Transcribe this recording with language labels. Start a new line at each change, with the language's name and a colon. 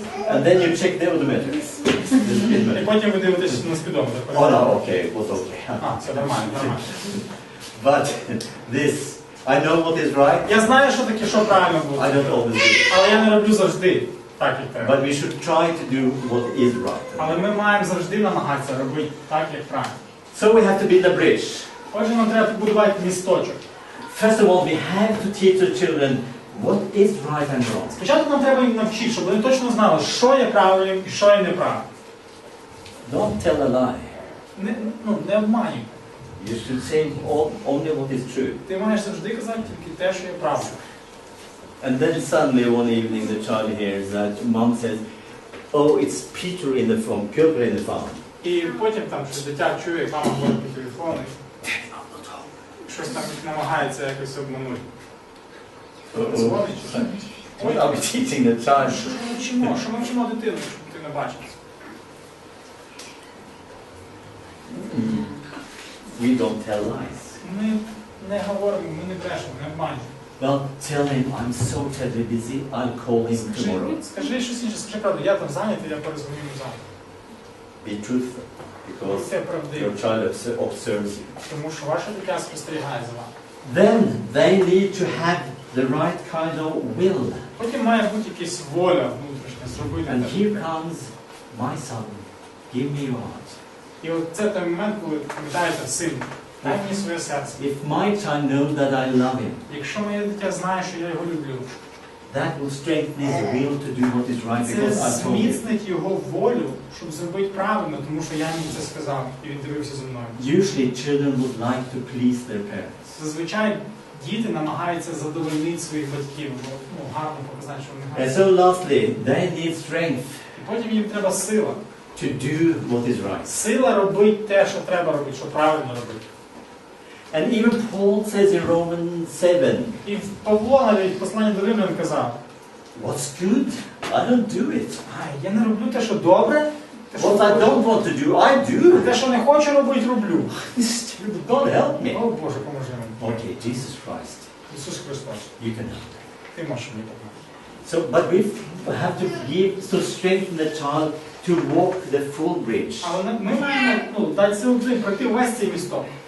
English: and then you check the odometer.
Ukrainian: і потім ви дивитесь на спідометр.
English: Oh no, okay, it was okay.
Ukrainian: А, це нормально, нормально.
English: But this, I know what is right,
Ukrainian: Я знаю, що таке, що правильно
English: I
Ukrainian: буде,
English: don't always do it.
Ukrainian: але я не роблю завжди так, як треба.
English: But we should try to do what is right.
Ukrainian: Але ми маємо завжди намагатися робити так, як правильно.
English: So we have to build a bridge.
Ukrainian: Отже, нам треба побудувати місточок.
English: First of all, we have to teach the children what is right and wrong.
Ukrainian: Спочатку нам треба їм навчити, щоб вони точно знали, що є правильним і що є неправильним.
English: Don't tell a lie.
Ukrainian: Не обманюй.
English: You should say only what is true.
Ukrainian: Ти маєш завжди казати тільки те, що є правильно.
English: And then suddenly one evening the child hears that mom says, oh, it's Peter in the phone, Peter in the phone.
Ukrainian: І потім там щось дитя чує, як мама говорить по телефону, щось там намагається якось обманути. Дзвонить, чи що?
English: What are we teaching the child?
Ukrainian: Що ми вчимо дитину, щоб дитина бачила?
English: We don't tell lies.
Ukrainian: Ми не говоримо, ми не брешемо, не обманюємо.
English: Well, tell him I'm so terribly busy, I'll call him tomorrow.
Ukrainian: Скажи щось інше, скажи правду, я там зайнятий, я перезвоню йому завтра.
English: Be truthful, because
Ukrainian: Це правдиво,
English: your child observes you.
Ukrainian: тому що ваше дитя спостерігає за вами.
English: Then they need to have the right kind of will.
Ukrainian: Потім має бути якась воля внутрішня, зробити
English: And
Ukrainian: те.
English: here comes my son, give me your heart.
Ukrainian: І от це той момент, коли питаєте, син, дай мені своє серце.
English: If my child knows that I love him,
Ukrainian: Якщо моє дитя знає, що я його люблю,
English: that will strengthen his will to do what is right
Ukrainian: це
English: because I told him.
Ukrainian: зміцнить його волю, щоб зробити правильно, тому що я йому це сказав, і він дивився за мною.
English: Usually children would like to please their parents.
Ukrainian: Зазвичай діти намагаються задовольнити своїх батьків, гарно показати, що вони
English: And
Ukrainian: гарні.
English: so lastly, they need strength.
Ukrainian: І потім їм треба сила.
English: to do what is right.
Ukrainian: Сила робить те, що треба робити, що правильно робити.
English: And even Paul says in Romans 7,
Ukrainian: І Павло навіть в посланні до Римлян казав:
English: what's good, I don't do it.
Ukrainian: я не роблю те, що добре,
English: What I don't want to do, I do.
Ukrainian: те, що не хочу робити, роблю.
English: God help me.
Ukrainian: О, Боже, поможи мені.
English: Okay, Jesus Christ,
Ukrainian: Ісус Христос,
English: you can help.
Ukrainian: ти можеш мені допомогти.
English: So, but we have to to strengthen the child to walk the full bridge,
Ukrainian: Але ми маємо дати силу пройти весь цей місток.